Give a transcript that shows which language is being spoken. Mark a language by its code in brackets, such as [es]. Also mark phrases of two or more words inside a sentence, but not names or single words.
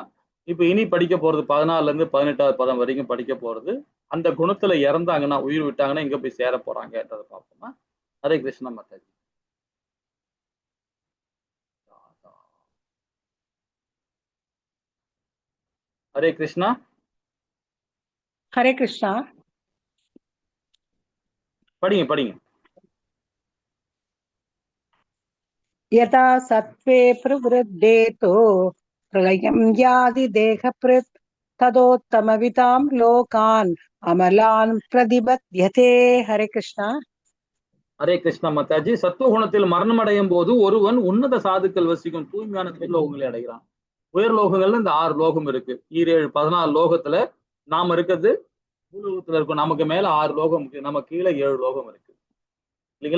[ta] இப்ப இனி படிக்க போறது 14ல இருந்து 18வது பதம் வரைக்கும் படிக்க போறது. அந்த குணத்துல இறந்தாங்கன்னா, உயிர் விட்டாங்கன்னா எங்க போய் சேர போறாங்கன்றத பார்ப்போமா? ஹரே கிருஷ்ணா மாதாஜி. ஹரே கிருஷ்ணா. [sa] हरे कृष्णा। [ta] படிங்க படிங்க. [sa] यथा सत्त्वे प्रवृद्धे तो प्रलयं यादि देहभृत् तदोत्तमवितां लोकान् अमलान् प्रतिबध्यते। हरे कृष्णा। [ta] ஹரே கிருஷ்ணா மாதாஜி. சத்துவ குணத்தில் மரணம் அடையும் போது ஒருவன் உன்னத சாதுக்கள் வசிக்கும் தூய்மையான லோகங்களை அடைகிறான். உயர் லோகங்கள்ல இந்த 6 லோகம் இருக்கு. 7 14 லோகத்துல நாம இருக்கிறது பூலோகத்துல இருக்கும். நமக்கு மேல 6 லோகம் இருக்கு, நம்ம கீழே 7 லோகம் இருக்கு இல்லைங்களா?